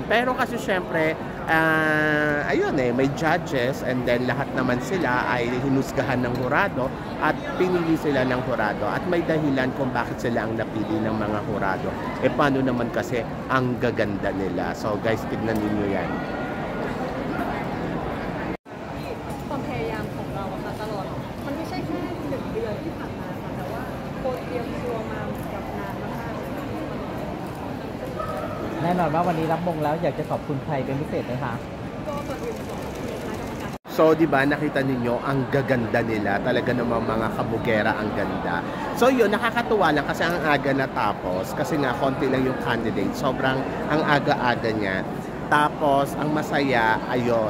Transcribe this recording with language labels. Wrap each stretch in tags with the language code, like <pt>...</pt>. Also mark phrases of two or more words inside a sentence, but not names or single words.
<tl>Pero kasi syempre, ayun may</tl> <en>judges and then</en> <tl>lahat naman sila ay hinusgahan ng hurado at pinili sila ng hurado at may dahilan kung bakit sila ang napili ng mga hurado. Paano naman kasi ang gaganda nila.</tl> <en>So guys,</en> <tl>tignan ninyo yan.</tl> <th>ความพยายามของเราค่ะตลอดมันไม่ใช่แค่1 เดือนที่ผ่านมาค่ะแต่ว่าโค้ชเตรียมตัวมากับนานมากๆ แน่นอนว่าวันนี้รับมงแล้วอยากจะขอบคุณใครเป็นพิเศษไหมคะ</th> <tl>So, di ba, nakita ninyo, ang gaganda nila. Talaga namang mga kabugera ang ganda. So, yun, nakakatuwa lang kasi ang aga natapos. Kasi nga, konti lang yung candidate. Sobrang ang aga-aga niya. Tapos, ang masaya, ayun.</tl>